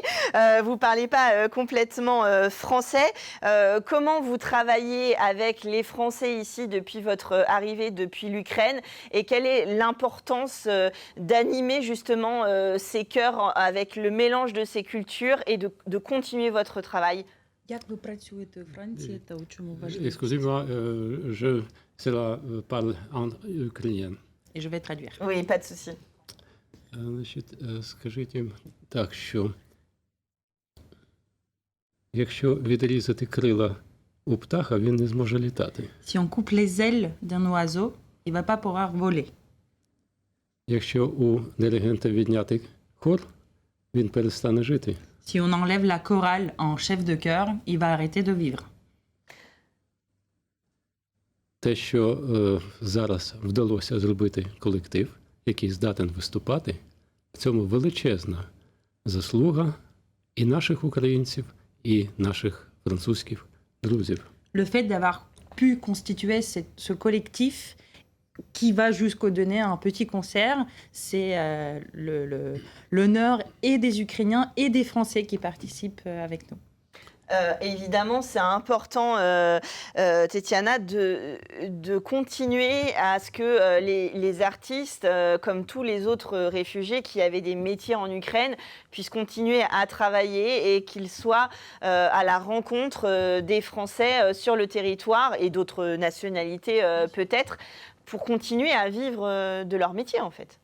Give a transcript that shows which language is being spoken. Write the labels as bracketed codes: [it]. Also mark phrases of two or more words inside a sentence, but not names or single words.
[fr] Vous ne parlez pas complètement français. Comment vous travaillez avec les Français ici depuis votre arrivée depuis l'Ukraine? Et quelle est l'importance d'animer justement ces chœurs avec le mélange de ces cultures et de continuer votre travail? [uk] Як ви працюєте у Франції та у чому важливо? [fr] excusez-moi, cela parle en ukrainien. Et je vais traduire. Oui, pas de souci. [uk] Значить, скажіть їм так, що якщо відрізати крила у птаха, він не зможе літати. [fr] Si on coupe les ailes d'un oiseau, il va pas pouvoir voler. [uk] Якщо у диригента відняти хор, він перестане жити. [fr] Si on enlève la chorale en chef de chœur, il va arrêter de vivre. [uk] Те, що зараз вдалося зробити колектив, який здатен виступати, в цьому величезна заслуга і наших українців, і наших французьких друзів. [fr] Le fait d'avoir pu constituer ce collectif qui va jusqu'au donner un petit concert, c'est l'honneur et des Ukrainiens et des Français qui participent avec nous. Évidemment, c'est important, Tetiana, de continuer à ce que les artistes, comme tous les autres réfugiés qui avaient des métiers en Ukraine, puissent continuer à travailler et qu'ils soient à la rencontre des Français sur le territoire et d'autres nationalités peut-être, pour continuer à vivre de leur métier, en fait.